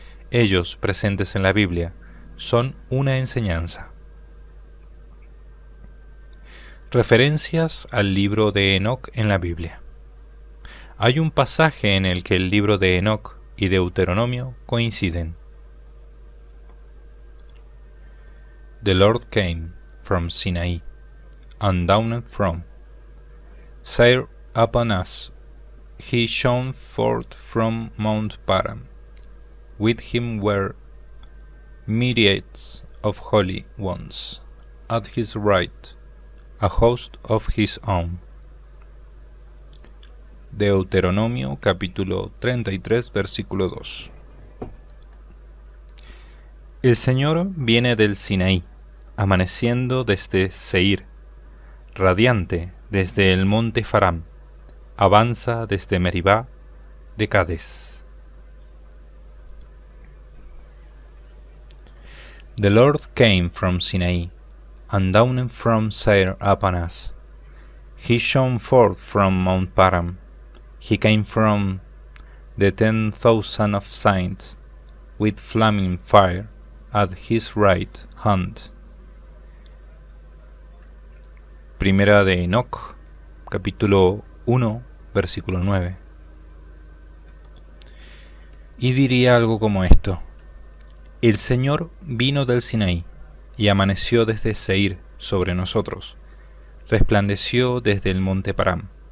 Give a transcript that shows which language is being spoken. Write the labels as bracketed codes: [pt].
[es] Ellos, presentes en la Biblia, son una enseñanza. Referencias al libro de Enoc en la Biblia. Hay un pasaje en el que el libro de Enoc y Deuteronomio coinciden. [en] The Lord came from Sinai, and down from Seir upon us. He shone forth from Mount Paran. With him were myriads of holy ones. At his right, a host of his own. [es] Deuteronomio capítulo 33 versículo 2. El Señor viene del Sinaí, amaneciendo desde Seir, radiante desde el monte Faram, avanza desde Meribá de Cades. [en] The Lord came from Sinai, and down from Seir upon us. He shone forth from Mount Paran. He came from the 10,000 of saints, with flaming fire at his right hand. [es] Primera de Enoc, capítulo 1, versículo 9. Y diría algo como esto: El Señor vino del Sinaí, y amaneció desde Seir sobre nosotros, resplandeció desde el monte Paran.